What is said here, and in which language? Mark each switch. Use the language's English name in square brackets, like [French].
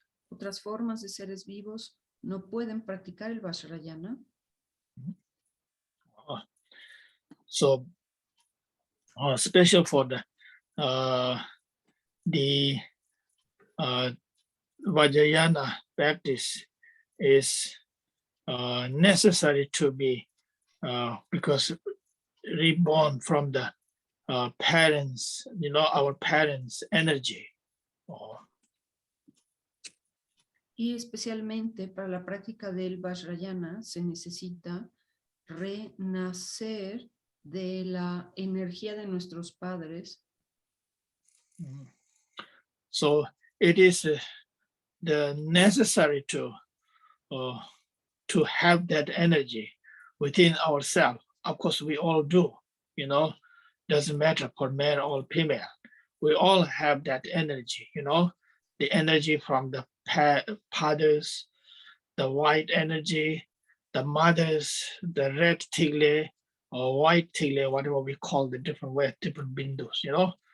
[Spanish] Otras formas de seres vivos no pueden practicar el Vajrayana. [English] So special for the Vajrayana practice is necessary to be because reborn from the parents, you know, our parents' energy. [Spanish] Y especialmente para la práctica del Vajrayana se necesita renacer de la energía de nuestros padres. [English] So it is the necessary to have that energy within ourselves. Of course, we all do, you know, doesn't matter for male or female. We all have that energy, you know, the energy from the fathers, the white energy, the mothers, the red tigle or white tigle, whatever we call the different way, different bindus, you know.